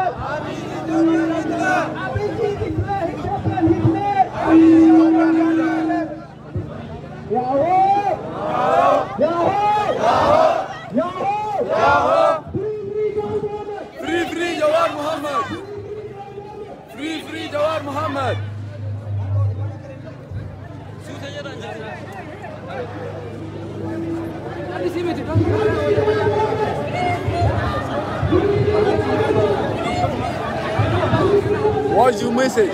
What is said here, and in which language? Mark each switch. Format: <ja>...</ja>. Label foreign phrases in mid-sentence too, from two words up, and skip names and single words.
<en>Abiy Ethiopian Hitler! Yahoo! Yahoo! Yahoo! Yahoo! Free Jawar Muhammad! Free Jawar Muhammad! What's your message?</en>